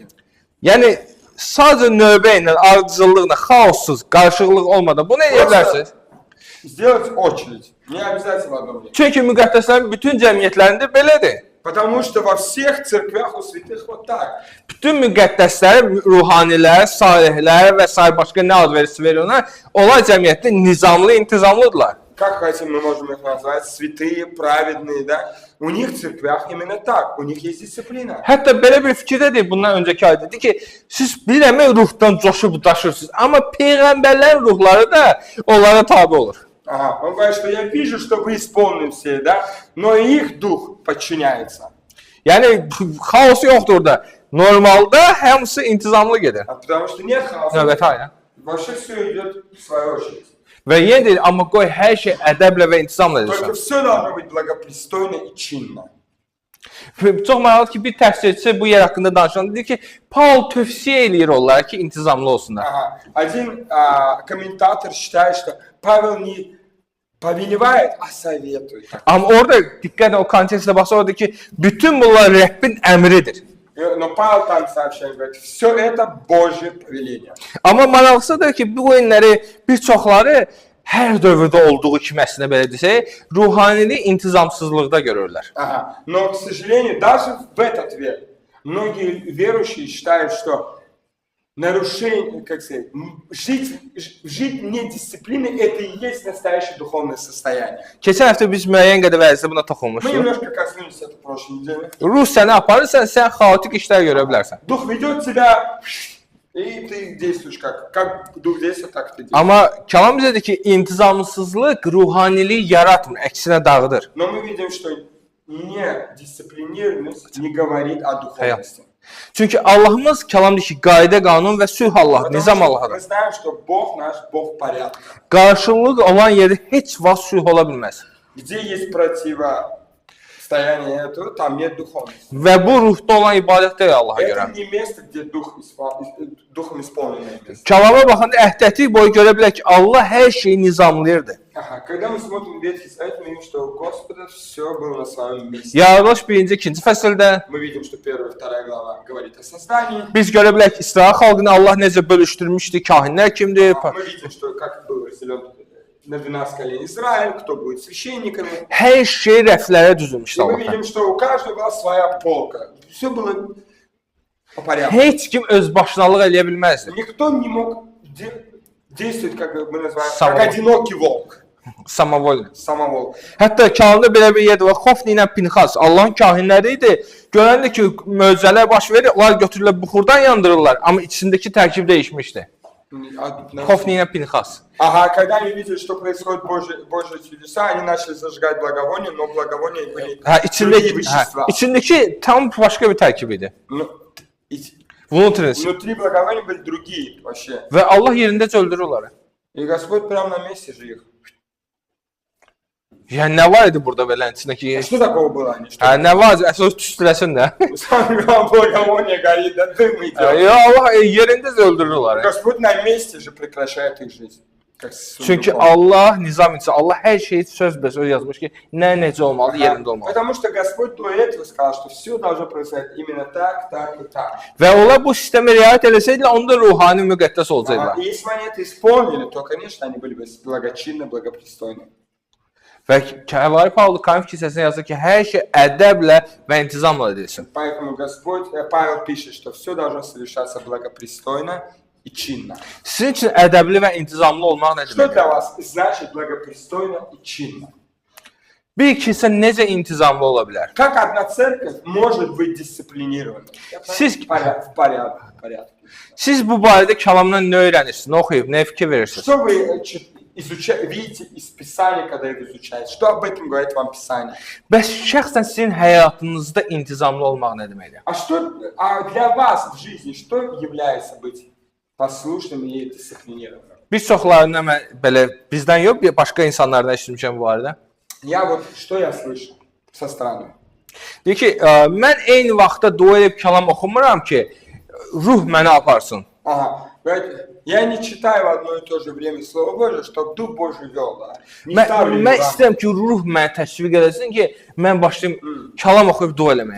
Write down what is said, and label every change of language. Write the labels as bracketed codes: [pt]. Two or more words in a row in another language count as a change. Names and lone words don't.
[az] Yəni sadəcə növbə ilə, ardıcıllıqla, xaossuz, qarışıqlıq olmadan bunu eləyə bilərsiniz. [ru] Сделать очередь. Не обязательно в одно время. [az] Çünki müqəddəslərin bütün cəmiyyətlərində belədir. [ru] Потому что во всех церквях у святых вот так. [az] Bütün müqəddəslər, ruhanilər, salihlər və s. başqa nə ad verirsə veriyorlar, onlar cəmiyyətdə nizamlı, intizamlıdırlar. [ru] Как хотим, мы можем их назвать святые, праведные, да? У них в церквях именно так. У них есть дисциплина. [az] Hətta belə bir fikirdə deyil, bundan öncəki ayda dedi ki, siz bilirəm ruhdan coşub daşırsınız, amma peyğəmbərlərin ruhları da onlara tabi olur. [ru] Ага. Он говорит, что я вижу, что вы исполнены все, да? Но и их дух подчиняется. [az] Yəni xaos yoxdur orada. Normalda hamısı intizamlı gedir. [ru] Потому что нет хаоса. [az] Növbəti ayda. [ru] Вообще все идет в свою очередь. [az] Və yenə deyir, amma qoy hər şey ədəblə və intizamla [ru] Только [az] edilsin. [ru] все должно быть благопристойно и чинно. [az] Çox maraqlıdır ki, bir təfsirçi bu yer haqqında danışan dedi ki, Paul tövsiyə eləyir onlara ki, intizamlı olsunlar. [ru] Ага. Один комментатор считает, что Павел не повелевает, а советует. [az] Amma orada diqqətlə o kontekstə baxsa orada ki, bütün bunlar Rəbbin əmridir. [ru] Но Павел там сообщает, говорит, все это Божье повеление. [az] Amma maraqlıdır ki, bu oyunları bir çoxları hər dövrdə olduğu kimi əslində belə desək, ruhaniliyi intizamsızlıqda görürlər. [ru] Ага. Но, к сожалению, даже в этот век многие верующие считают, что нарушение, как сказать, жить вне дисциплины, это и есть настоящее духовное состояние. [az] Keçən həftə biz müəyyən qədər vəzdə buna [ru] Мы [az] toxunmuşduq. [ru] немножко коснулись это в прошлой неделе. [az] Ruh səni aparırsan, sən xaotik işlər görə bilərsən. [ru] Дух ведет тебя, и ты действуешь как дух действует, так ты действуешь. [az] Amma kəlam bizə deyir ki, intizamsızlıq ruhaniliyi yaratmır, əksinə dağıdır. [ru] Но мы видим, что недисциплинированность не говорит о духовности. [az] Çünki Allahımız kəlamdır ki, qayda, qanun və sülh Allahdır, [ru] Потому [az] nizam [ru] что [az] Allahdır. [ru] мы знаем, что Бог наш, Бог порядка. [az] Qarşılıq olan yerdə heç vaxt sülh ola bilməz. [ru] Где есть противостояние этого, там нет духовности. [az] Və bu ruhda olan ibadət deyil Allaha görə. [ru] Это не место, где духом исполненное место. [az] Kəlama baxanda əhdətlik boyu görə bilər ki, Allah hər şeyi nizamlayırdı. [ru] Ага, когда мы смотрим Ветхий Завет, мы видим, что у Господа все было на своем месте. [az] Yaradılış 1-ci, 2-ci fəsildə [ru] Мы видим, что 1-2 глава говорит о создании. [az] biz görə bilər ki, İsrail xalqını Allah necə bölüşdürmüşdü, kahinlər kimdir? [ru] Мы видим, что как был разделен на 12 коленей Израиль, кто будет священниками. [az] Hər şey rəflərə düzülmüşdü [ru] И мы [az] Allah. [ru] видим, что у каждого была своя полка. Все было по порядку. [az] Heç kim öz başınalıq eləyə bilməzdi. [ru] Никто не мог действовать, как мы называем, Самовол. как одинокий волк. Samavol. Самовол. [az] Hətta kəlamda belə bir yer var. Xofni ilə Pinxas Allahın kahinləri idi. Görəndə ki, möcüzələr baş verir, onlar götürülüb buxurdan yandırırlar, amma içindəki tərkib dəyişmişdi. Xofni ilə Pinxas. [ru] Ага, когда они видели, что происходит Божьи чудеса, они начали зажигать благовония, но благовония были [az] Hə, [ru] другие вещества. [az] içindəki tam başqa bir tərkib idi. [ru] Внутренность. Внутри благовония были другие вообще. [az] Və Allah yerindəcə öldürür onları. [ru] И Господь прямо на месте же их. [az] Yəni nə var idi burada belə içindəki? [ru] А что такого было? Они что? [az] Hə, nə var? Əsas tüstüləsin də. [ru] Самое главное, благовоние горит, да дым идет. [az] Ya Allah yerindəcə öldürür onları. [ru] Господь на месте же прекращает их жизнь. Как [az] Çünki Allah nizam içində, Allah hər şeyi söz-bəsöz yazmış ki, nə necə olmalı, yerində olmalı. [ru] Потому что Господь до этого сказал, что все должно происходить именно так, так и так. [az] Və onlar bu sistemə riayət eləsəydilər, onda ruhani müqəddəs olacaqlar. [ru] И если они это исполнили, то, конечно, они были бы благочинны, благопристойны. [az] Və Kəvari Pavlu Korint kilsəsinə yazır ki, hər şey ədəblə və intizamla edilsin. [ru] Поэтому Павел пишет, что все должно совершаться благопристойно и чинно. [az] Sizin üçün ədəbli və intizamlı olmaq nə [ru] Что [az] deməkdir? [ru] для вас значит благопристойно и чинно? Bir kilsə necə intizamlı ola bilər? Как одна церковь может быть дисциплинированной? Siz, В порядке. siz bu barədə kəlamdan nə öyrənirsiniz, nə oxuyub, nə fikir verirsiniz? Что вы видите из Писания, когда его изучаете? Что об этом говорит вам Писание? [az] Bəs şəxsən sizin həyatınızda intizamlı olmaq nə deməkdir? [ru] А для вас в жизни что является быть послушным и дисциплинированным? [az] Bir çoxlarından mən belə bizdən yox, başqa insanlardan eşitmişəm bu barədə. [ru] Я вот что я слышу со стороны. [az] Deyir ki, mən eyni vaxtda dua edib kəlam oxumuram ki, ruh məni aparsın. [ru] Ага. Я не читаю в одно и то же время Слово Божие, чтобы Дух Божий вел. Да? Не ставлю его [az] Mən [ru] в [az] istəyirəm ki, ruh məni təşviq eləsin ki, mən başlayım kəlam oxuyub dua eləməyə.